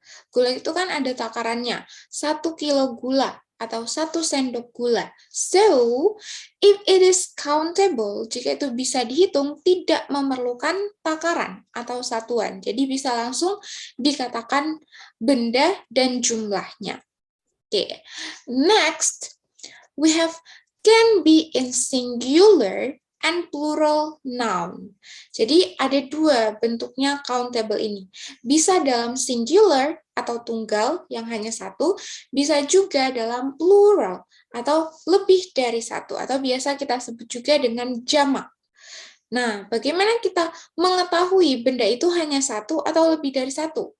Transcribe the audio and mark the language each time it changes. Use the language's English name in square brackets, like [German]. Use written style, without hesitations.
[Indonesian] Gula itu kan ada takarannya, 1 kilo gula atau 1 sendok gula. [English] So, if it is countable, [Indonesian] jika itu bisa dihitung, tidak memerlukan takaran atau satuan. Jadi bisa langsung dikatakan benda dan jumlahnya. Okay. [English] Next, we have can be in singular and plural noun. [Indonesian] Jadi ada 2 bentuknya countable ini. Bisa dalam singular atau tunggal yang hanya 1, bisa juga dalam plural atau lebih dari 1, atau biasa kita sebut juga dengan jamak. Nah, bagaimana kita mengetahui benda itu hanya 1 atau lebih dari 1?